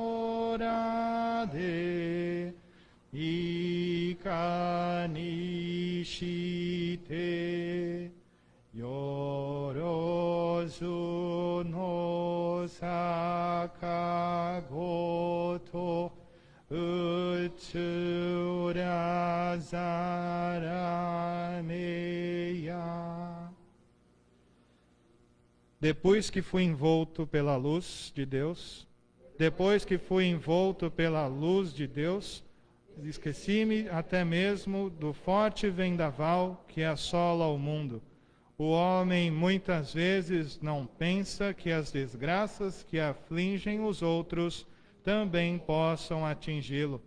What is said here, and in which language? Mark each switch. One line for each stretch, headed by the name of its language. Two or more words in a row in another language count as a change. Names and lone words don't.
Japanese: よらで、いかにして、よろずのさかごと、うつらざらめや.
Portuguese: Depois que fui envolto pela luz de Deus, esqueci-me até mesmo do forte vendaval que assola o mundo. O homem muitas vezes não pensa que as desgraças que afligem os outros também possam atingi-lo.